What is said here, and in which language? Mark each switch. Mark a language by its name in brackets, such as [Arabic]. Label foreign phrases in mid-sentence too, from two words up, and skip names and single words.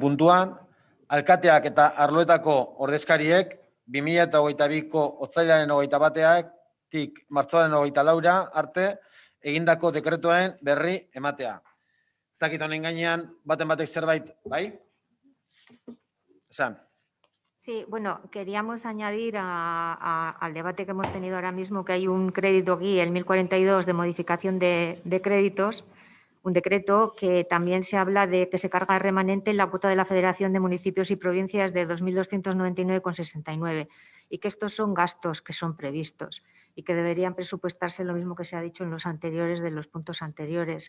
[Basque] puntuan, alkateak eta arloetako ordezkariek 2022ko otsailaren 21-tik martxoaren 24 arte egindako dekretuaren berri ematea. Ez dakit honen gainean batek zerbait, bai? Esan. [Spanish] Sí, bueno, queríamos añadir al debate que hemos tenido ahora mismo que hay un crédito guía, el 1042 de modificación de créditos, un decreto que también se habla de que se carga remanente en la cuota de la Federación de Municipios y Provincias de 2.299,69 y que estos son gastos que son previstos y que deberían presupuestarse lo mismo que se ha dicho en los anteriores de los puntos anteriores.